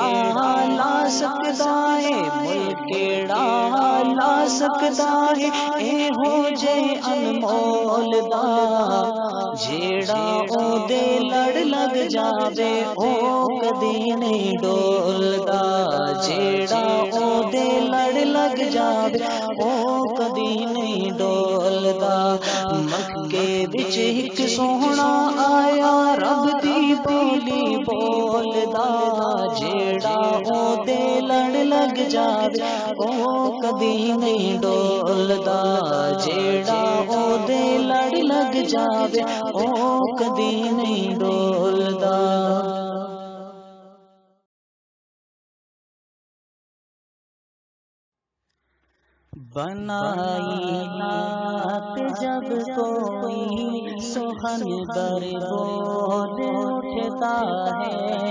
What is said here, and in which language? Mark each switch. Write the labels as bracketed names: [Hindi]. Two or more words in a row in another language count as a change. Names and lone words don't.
[Punjabi] لا سکدا ہے ملک کیڑا لا سکدا ہے اے ہو جے انمول دا جیڑا او دے لڑ لگ جاوے او کدی نہیں ڈولدا جیڑا او دے لڑ لگ جاوے او کدی نہیں ڈولدا مکے وچ ایک سوہنا آیا رب دی بولی بولدا جیڑا او دے لڑ لگ جاوے او کدی نہیں ڈولدا جیڑا او دے لڑ لگ جاوے او کدی نہیں ڈولدا [Urdu] بنائی نعت جب کوئی سخن بر بول اٹھتا ہے